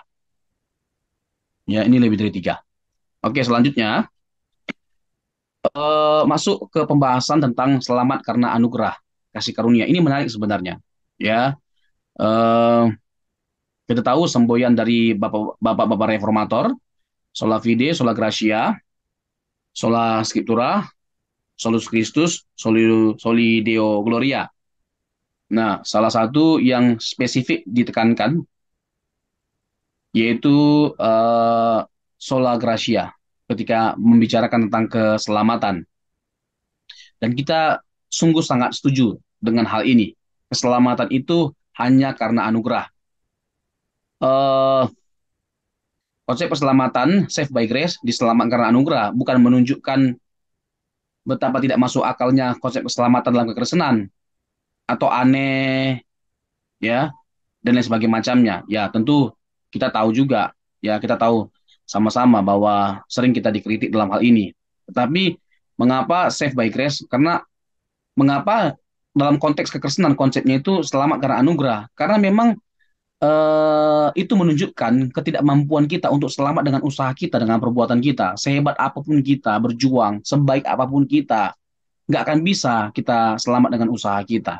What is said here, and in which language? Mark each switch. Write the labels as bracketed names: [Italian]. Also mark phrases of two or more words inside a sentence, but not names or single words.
[Indonesian] Ya, ini lebih dari 3. Oke, selanjutnya masuk ke pembahasan tentang selamat karena anugerah kasih karunia. Ini menarik sebenarnya. Ya, kita tahu semboyan dari bapak-bapak reformator, [Latin] sola fide, sola gratia, sola scriptura, solus Christus, soli Deo gloria. [Indonesian] Nah, salah satu yang spesifik ditekankan yaitu sola gratia ketika membicarakan tentang keselamatan. Dan kita sungguh sangat setuju dengan hal ini. Keselamatan itu hanya karena anugerah. Konsep keselamatan, [English] save by grace, [Indonesian] diselamatkan karena anugerah, bukan menunjukkan betapa tidak masuk akalnya konsep keselamatan dalam kekristenan, atau aneh, ya, dan lain sebagainya macamnya. Ya, tentu kita tahu juga, ya, kita tahu sama-sama bahwa sering kita dikritik dalam hal ini. Tetapi, mengapa [English] save by grace? [Indonesian] Karena mengapa dalam konteks kekristenan konsepnya itu selamat karena anugerah? Karena memang itu menunjukkan ketidakmampuan kita untuk selamat dengan usaha kita, dengan perbuatan kita. Sehebat apapun kita berjuang, sebaik apapun kita, nggak akan bisa kita selamat dengan usaha kita.